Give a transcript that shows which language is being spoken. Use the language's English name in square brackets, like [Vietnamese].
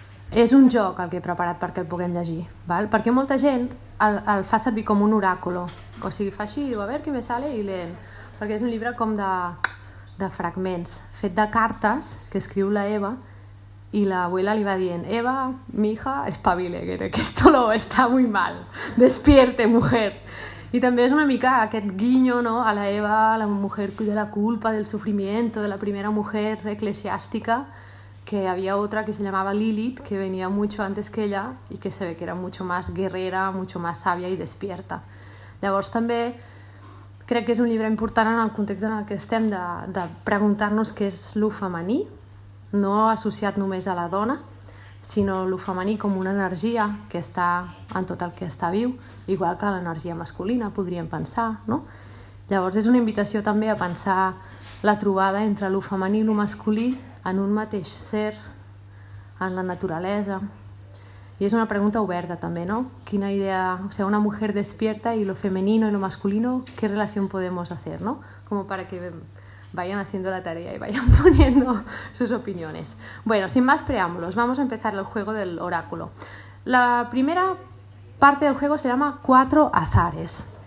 [Catalan] És un joc el que he preparat perquè el puguem llegir, val? Perquè molta gent el fa servir com un oràculo. O sigui, fa així, diu, a veure què me sale, i leen. Perquè és un llibre com de fragments, fet de cartes que escriu la Eva, i l'abuela li va dient, [Spanish] Eva, mija, espavile, que esto lo está muy mal, despierte, mujer. [Catalan] I també és una mica aquest guiño, no?, [Spanish] a la Eva, la mujer de la culpa, del sufrimiento, de la primera mujer eclesiástica, que havia otra que se llamaba Lilith, que venia mucho antes que ella, i que se ve que era mucho más guerrera, mucho más sabia i despierta. [Catalan] Llavors també crec que és un llibre important en el context en el que estem de preguntar-nos què és lo femení, no associat només a la dona, sinó lo femení com una energia que està en tot el que està viu, igual que l'energia masculina, podríem pensar, no? Llavors és una invitació també a pensar la trobada entre lo femení i lo masculí en un mateix ser, en la naturalesa. I és una pregunta oberta també, no? Quina idea, [Spanish] o sea, una mujer despierta y lo femenino y lo masculino, ¿qué relación podemos hacer, no? Como para que vayan haciendo la tarea y vayan poniendo sus opiniones. Bueno, sin más preámbulos, vamos a empezar el juego del oráculo. La primera parte del juego se llama Cuatro Azares.